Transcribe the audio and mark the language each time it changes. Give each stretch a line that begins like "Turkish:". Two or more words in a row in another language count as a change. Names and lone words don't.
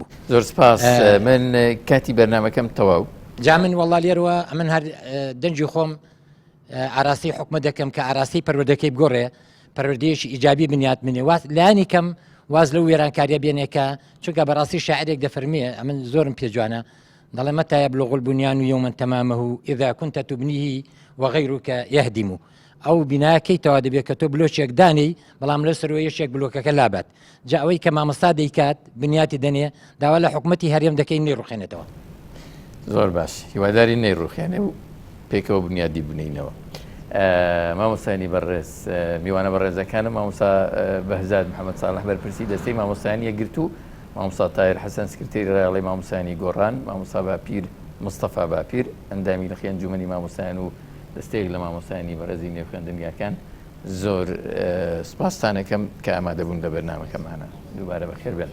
Central Kurdish: زۆر سپاس من کاتی بەرنامەکەم تەواو جا من وەڵا لێرەوە ئەمن هەر دەنجی خۆم ئاراسی حکومە دەکەم کە ئاراسی پەروەردەکەی بگۆڕێ پەروەردەیەکی ئیجابی بنیات منێ لایانی کەم واز لەو وێرانکاریە بێنێکە چونکە بەڕاستی شاعرێک دەفەرمیێ ئەمن زۆرم پێجوانە دەڵێ
Arabic: متى يبلغ البنيان يوما تمامه إذا كنت تبنيه وغيرك يهدم
Central Kurdish: ئەو بیناکەیتەوە دەبێت کە تۆ بلۆچێک دانی بەڵام لە سەرۆیەشێک بلۆکەکە لابات جا ئەوەی کە مامەستا دەیکات بنیاتی دەنێ داوا لە حکومەتی هەرێم دەکەی نێڕوخێنێتەوە. زۆر باش هیواداری نەیڕوخێنێ و پێکەوە بنیادی بنینەوە. مامۆستانی بەڕێز میوانە بەڕێزەکانم مامۆستا بەهزاد محەممەد ساڵح بەرپرسی دەستەی مامۆستانی یەکگرت و مامۆستا تایر حەسەن سکرتێری ڕێڵەی مامۆستانی گۆڕان مامۆستا باپیر مستەفا باپیر ئەندامی لە خێنجومەنی مامۆستان و دەستێک لە مامۆستانی بەڕێزی نێو خوێندنگاکان زۆر سپاسانەکەم کە ئامادەبوون لە بەرنامەکەمانە دووبارە بەخێر بێن.